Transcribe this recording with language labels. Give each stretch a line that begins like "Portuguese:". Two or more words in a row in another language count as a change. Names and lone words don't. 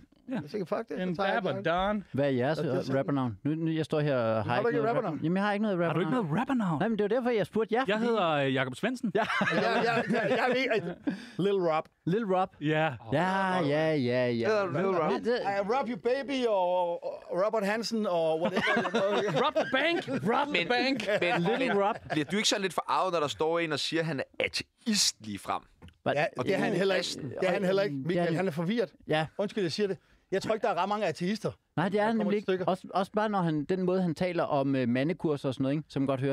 Danish: Ja. Jeg tænker, fuck det. En Dabadon. Hvad er jeres rappernavn? Nu jeg står her og har ikke noget rappernavn. Jamen, jeg har ikke noget rappernavn. Har du ikke noget rappernavn? Nej, men det var derfor, jeg spurgte jer. Jeg hedder Jakob Svendsen. Jeg ved Lil Rob. Lil Rob. Ja. Ja. Lil Rob. Rob Your Baby og Robert Hansen og whatever.
English: Rob the bank. Rob the bank.
Danish: Men Lil Rob. Bliver du ikke så lidt forarvet, når der står en og siger, at han er ateist lige frem? Ja, det er han heller ikke. Det er han heller ikke. Michael, han er forvirret. Ja. Undskyld, jeg siger det. Jeg tror ikke, der er ret mange ateister. Nej, det er han nemlig ikke. Også bare når den måde, han taler om mandekurser og sådan noget, ikke? Som godt hører.